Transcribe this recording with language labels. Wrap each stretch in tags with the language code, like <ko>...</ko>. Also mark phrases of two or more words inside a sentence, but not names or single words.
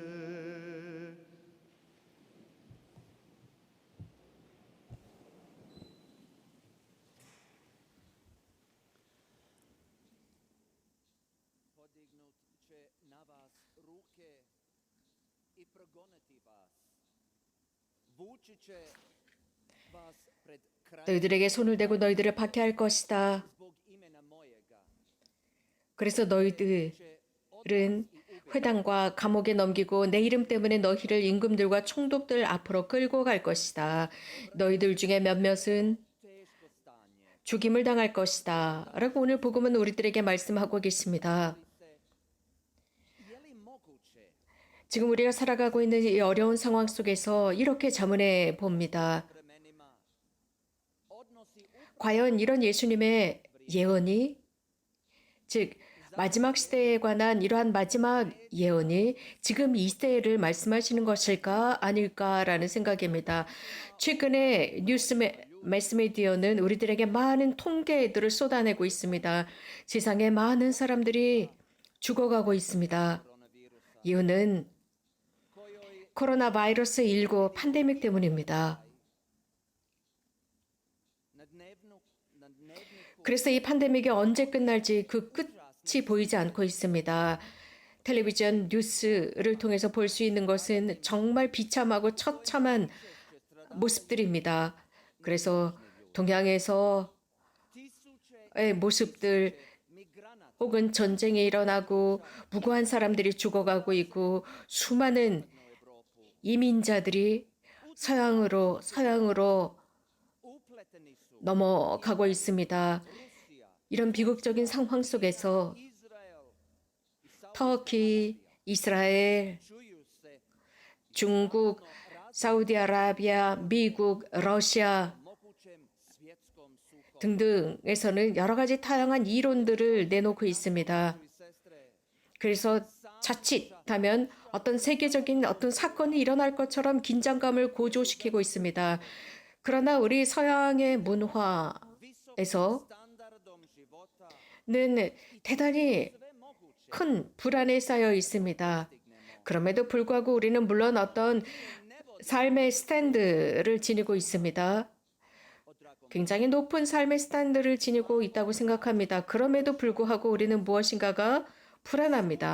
<hr>Podignut će na vas ruke i progoniti vas. Vući će vas pred</hr> <ko>너희들에게 손을 대고 너희들을 박해할 것이다.</ko> <hr>zbog imena mojega.</hr> <ko>그래서 너희들은 회당과 감옥에 넘기고 내 이름 때문에 너희를 임금들과 총독들 앞으로 끌고 갈 것이다. 너희들 중에 몇몇은</ko> <hr>Teško stanje.</hr> <ko>죽임을 당할 것이다. 라고 오늘 복음은 우리들에게 말씀하고 계십니다.</ko> <hr>Je li moguće</hr> <ko>지금 우리가 살아가고 있는 이 어려운 상황 속에서 이렇게 자문해 봅니다.</ko> <hr>vremenima odnosi</hr> <ko>과연 이런 예수님의 예언이, 즉 마지막 시대에 관한 이러한 마지막 예언이 지금 이 시대를 말씀하시는 것일까 아닐까라는 생각입니다. 최근에 매스미디어는 우리들에게 많은 통계들을 쏟아내고 있습니다. 세상에 많은 사람들이 죽어가고 있습니다. 이유는 코로나 바이러스 19 팬데믹 때문입니다.</ko> <hr>na dnevniku</hr> <ko>그래서 이 팬데믹이 언제 끝날지 그 끝이 보이지 않고 있습니다. 텔레비전 뉴스를 통해서 볼 수 있는 것은 정말 비참하고 처참한 모습들입니다. 그래서 동양에서의 모습들 migranata 혹은 전쟁이 일어나고 무고한 사람들이 죽어가고 있고 수많은 이민자들이 서양으로</ko> <hr>upleteni su</hr> <ko>넘어가고 있습니다. Rusija, 이런 비극적인 상황 속에서</ko> <hr>Izrael i</hr> <ko>터키, 이스라엘,</ko> <hr>čuju se</hr> <ko>중국, 사우디아라비아, 미국, 러시아</ko> <hr>mogućem svjetskom sukobu.</hr> <ko>등등에서는 여러 가지 다양한 이론들을 내놓고 있습니다.</ko> <hr>I sestre,</hr> <ko>그래서 자칫하면 어떤 세계적인 어떤 사건이 일어날 것처럼 긴장감을 고조시키고 있습니다. 그러나 우리 서양의 문화에서</ko> <hr>standardom života</hr> <ko>는 대단히</ko> <hr>sve moguće</hr> <ko>큰 불안에 쌓여 있습니다. 그럼에도 불구하고 우리는 물론 어떤 삶의 스탠드를 지니고 있습니다. 굉장히 높은 삶의 스탠드를 지니고 있다고 생각합니다. 그럼에도 불구하고 우리는 무엇인가가 불안합니다.</ko>